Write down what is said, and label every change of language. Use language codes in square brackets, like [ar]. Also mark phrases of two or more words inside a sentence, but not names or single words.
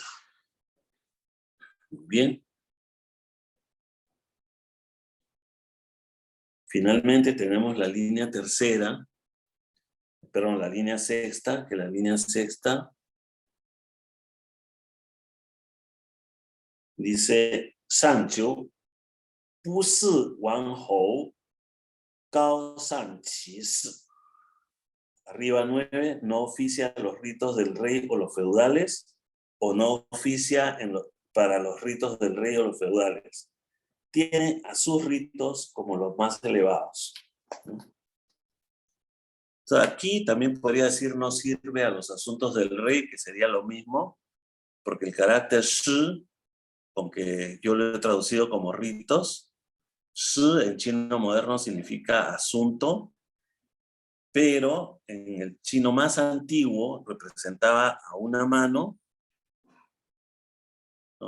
[es] Muy bien. Finalmente tenemos la línea tercera, perdón, la línea sexta, que la línea sexta dice Sanqiu, [zh] 不是王侯, 高尚其事. [es] Arriba 9, no oficia los ritos del rey o los feudales, o no oficia para los ritos del rey o los feudales. Tiene a sus ritos como los más elevados. O sea, aquí también podría decir no sirve a los asuntos del rey, que sería lo mismo, porque el carácter shi, aunque yo lo he traducido como ritos, shi en chino moderno significa asunto, pero en el chino más antiguo representaba a una mano, ¿no?